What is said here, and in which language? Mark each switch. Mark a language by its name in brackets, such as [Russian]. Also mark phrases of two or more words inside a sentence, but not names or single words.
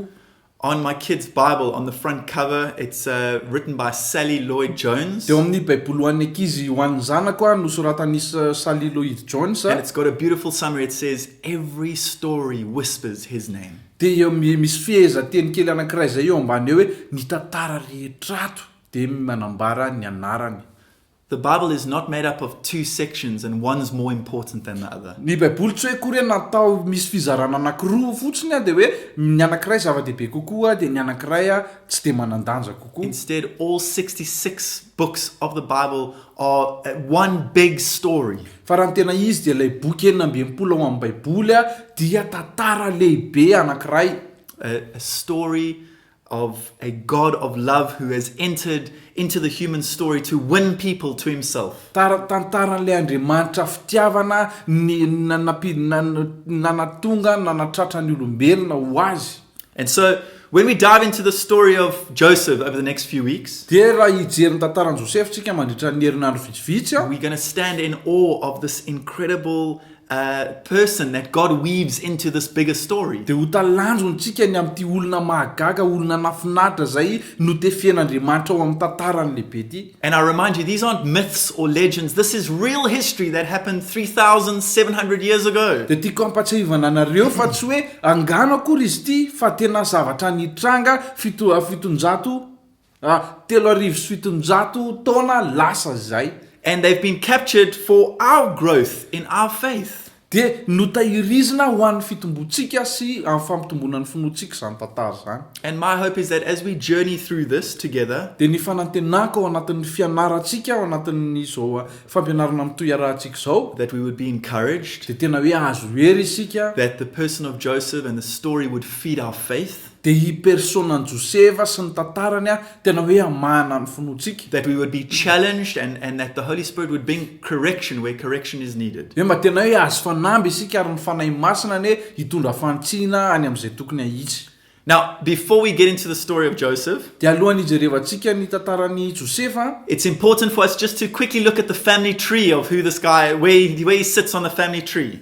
[English] On my kid's Bible, on the front cover, it's written by Sally Lloyd-Jones. [Malagasy] Dia amin'ny baiboly ho an'ny ankizy ho an'ny zanako a nosoratan'ny Sally Lloyd-Jones. [English] And it's got a beautiful summary. It says, every story whispers his name. [Malagasy] Dia eo misy fehezanteny kely anankiray zay eo ambany eo hoe ny tantara rehetrato dia manambara ny anarany. [English] The Bible is not made up of two sections and one's more important than the other. [Malagasy] Ny baiboly tsy hoe kory natao misy fizarana anankiroa fotsiny a dia hoe ny anankiray zava-dehibe kokoa dia ny anankiray a tsy dia manandanja kokoa. [English] Instead, all 66 books of the Bible are one big story. [Malagasy] Fa raha ny tena izy dia ilay boky 19 ao amin'ny baiboly a dia tantara lehibe anankiray. [English] A story of a God of love who has entered into the human story to win people to himself. [Malagasy] Tantaran'ilay Andriamanitra fitiavana nanatonga nanatratra ny olombelona ho azy. [English] And so when we dive into the story of Joseph over the next few weeks, [Malagasy] dia raha hijery ny tantaran'i Joseph tsika mandritra ny herinandro vitsivitsy a, [English] we're going to stand in awe of this incredible person that God weaves into this bigger story. [Malagasy] dia ho talanjontsika ny amin'ity olona mahagaga, olona nafinaritra zay notefian'Andriamanitra ao amin'ny tantarany lehibe ity. [English] And I remind you, these aren't myths or legends. This is real history that happened 3,700 years ago. [Malagasy] Dia tiako ampatsahivana anareo fa tsy hoe angano akory izy ity fa tena zavatra nitranga 700 taona lasa zay. [English] And they've been captured for our growth in our faith. [Malagasy] dia notahirizina ho an'ny fitombontsika sy amin'ny fampitomboana ny finoantsika izany tantara izany. [English] And my hope is that as we journey through this together, [Malagasy] dia ny fanantenako ao anatin'ny fianarantsika ao anatin'ny izao fampianarana mitoy arahantsika izao [English] that we would be encouraged, [Malagasy] dia tena hoe azo hery isika [English] that the person of Joseph and the story would feed our faith, [Malagasy] dia hi personan Josefa sy ny tantarany tena hoe amahana ny finoantsika. [English] that we would be challenged, and that the Holy Spirit would bring correction where correction is needed. [Malagasy] Dia mba tena hoe azo fanamby isika ary ny fanahy masina ny hoe hitondra fantsiana any amin'izay tokony hahitsy. [English] Now, before we get into the story of Joseph, [Malagasy] dia alohany hijerevantsika ny tantarany Josefa, [English] it's important for us just to quickly look at the family tree of who this guy, where he sits on the family tree.